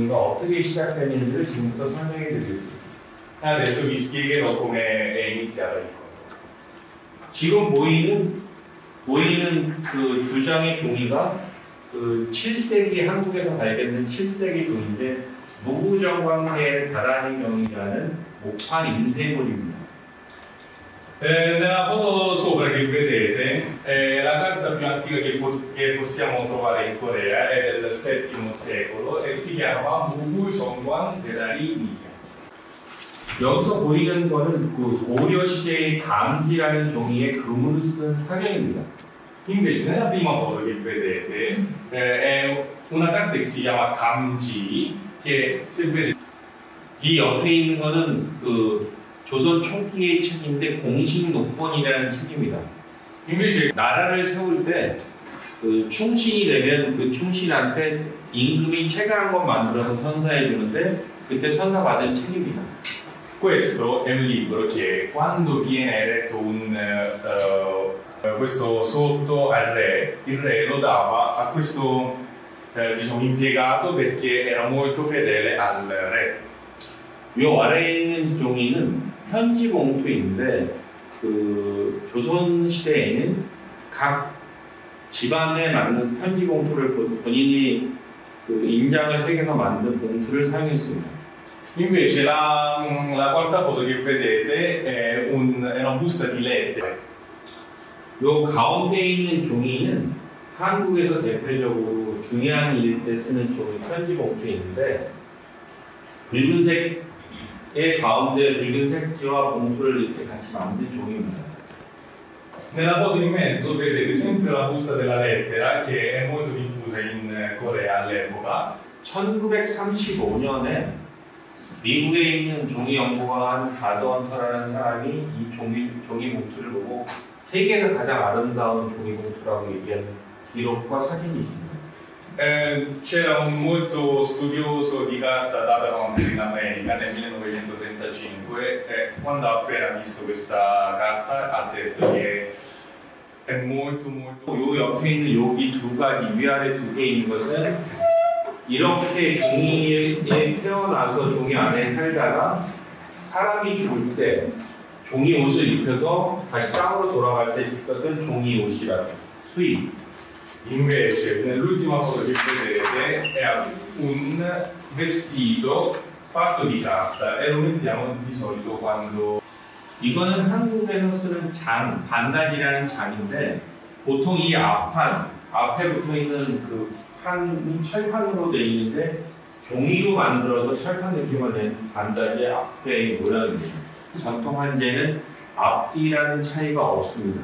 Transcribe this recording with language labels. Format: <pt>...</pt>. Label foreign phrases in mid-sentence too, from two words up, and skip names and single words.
<ko>어떻게 시작했는지를 지금부터 설명해 드리겠습니다.</ko> <it>Adesso vi spiegherò come è iniziato il conto.</it> <ko>지금 보이는 그 두 장의 종이가 그 7세기 한국에서 발견된 7세기 종인데 무구정광대 다라니경이라는 목판 인쇄물입니다.</ko> <it>Nella foto sopra che vedete la carta più antica che possiamo trovare in Corea è del VII secolo e si chiama 무구정광 대다리니경.</it> <ko>여기서 보이는 거는 그 고려 시대의 감지라는 종이에 금으로 쓴 사경입니다.</ko> <it>Invece nella prima foto che vedete è una carta che si chiama Gamji che se vedete</it> <ko>이 옆에 있는 거는 그 조선 초기의 책인데 공식 녹본이라는 책입니다.</ko> <it>invece</it> <ko>나라를 세울 때 그 충신이 되면 그 충신한테 임금이 책 한 권 만들어서 선사해 주는데 그때 선사 받은 책입니다.</ko> <it>questo è un libro che quando viene eletto questo sotto al re, il re lo dava a questo diciamo, impiegato perché era molto fedele al re.</it> <ko>요 아래에 있는 종이는 편지 봉투인데 그 조선 시대에는 각 집안에 맞는 편지 봉투를 본인이 그 인장을 새겨서 만든 봉투를 사용했습니다.</ko> <it>Invece la quarta foto che vedete è una busta di lettere.</it> <ko>요 가운데 있는 종이는 한국에서 대표적으로 중요한 일 때 쓰는 종이 편지 봉투인데 붉은색의 가운데 붉은 색지와 봉투를 이렇게 같이 만든 종이입니다.</ko> <it>Nella foto in mezzo vedete sempre la busta della lettera che è molto diffusa in Corea all'epoca.</it> <ko>1935년에 미국에 있는 종이 연구가한 가드 헌터라는 사람이 이 종이 봉투를 보고 세계에서 가장 아름다운 종이 봉투라고 얘기한 기록과 사진이 있습니다.</ko> <it>C'era un molto studioso di carta data in America nel 1935 e quando ha appena visto questa carta ha detto che è molto</it> <ko>요 옆에 있는 여기 두 가지 위아래 두 개 있는 것은 이렇게 종이에 태어나서 종이 안에 살다가 사람이 죽을 때 종이 옷을 입혀서 다시 땅으로 돌아갈 때 입었던 종이 옷이라고 수입.</ko> <it>Invece nell'ultima foto che vedete è un vestito fatto di carta e lo mettiamo di solito quando</it> <ko>이거는 한국에서 쓰는 장, 반단이라는 장인데 보통 이 앞에 붙어 있는 그 판이 철판으로 되어 있는데 종이로 만들어서 철판 느낌을 낸 반단의 앞에 모양입니다. 전통 한제는 앞뒤라는 차이가 없습니다.</ko>